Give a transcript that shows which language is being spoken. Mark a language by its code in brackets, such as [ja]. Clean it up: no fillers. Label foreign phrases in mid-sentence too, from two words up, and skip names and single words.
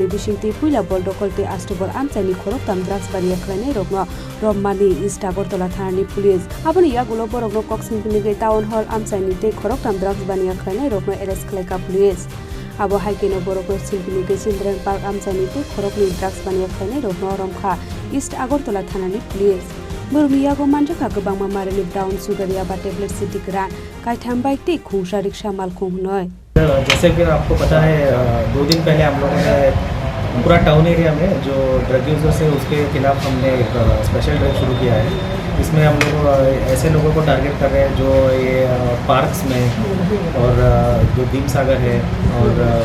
[trp] bishingti puila boldokolte astobol amsani khorok tam drugs bania khlainai rogno rommani East Agartala thanani police aboni yagulo borokno kok singpini town hall amsani te khorok tam drugs bania khlainai rogno arrest khlaika police abo haikeno borokno singpini children park amsani te khorokni drugs bania khlainai rogno romkha East Agartala thanani police Burmiyago manjaka gabangma mareni [en] brown sugar yaba tablet [trp] city karan kaitham bike te khungsa rickshaw malkhung noi [hi] जैसे कि आपको पता है 2 दिन पहले हम लोगों ने पूरा [en] town area [hi] में जो [en] drug users [hi] है उसके खिलाफ हमने एक [en] special drive [hi] शुरू किया है इसमें हम लोग ऐसे लोगों को टारगेट कर रहे हैं जो ये पार्क्स में और जो भीम सागर है और